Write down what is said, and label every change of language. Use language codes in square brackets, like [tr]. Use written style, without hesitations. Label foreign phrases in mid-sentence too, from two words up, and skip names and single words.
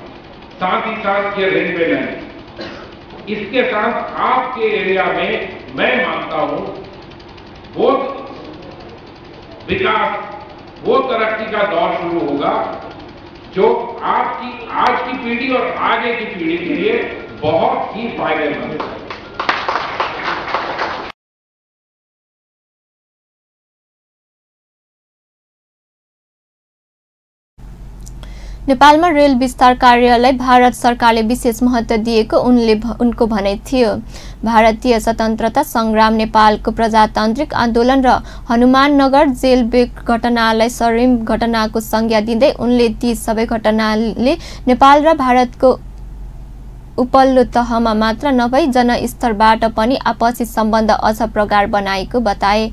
[hi] साथ ही साथ ये रेलवे लाइन, इसके साथ आपके एरिया में मैं मानता हूं वो विकास, वो तरक्की का दौर शुरू होगा जो आपकी आज की पीढ़ी और आगे की पीढ़ी के लिए बहुत ही फायदेमंद है। [ne] नेपालमा रेल विस्तार कार्यलाई भारत सरकारले विशेष महत्त्व दिएको उनको भनाइ थियो। भारतीय स्वतन्त्रता संग्राम, नेपालको प्रजातान्त्रिक आन्दोलन र हनुमाननगर [en] jail break [ne] घटनालाई स्वर्णिम घटनाको संज्ञा दिँदै उनले ती सबै घटनाले नेपाल र भारतको उपल्लो तहमा मात्र नभई जनस्तरबाट पनि आपसी सम्बन्ध अझ प्रगाढ बनाएको बताए।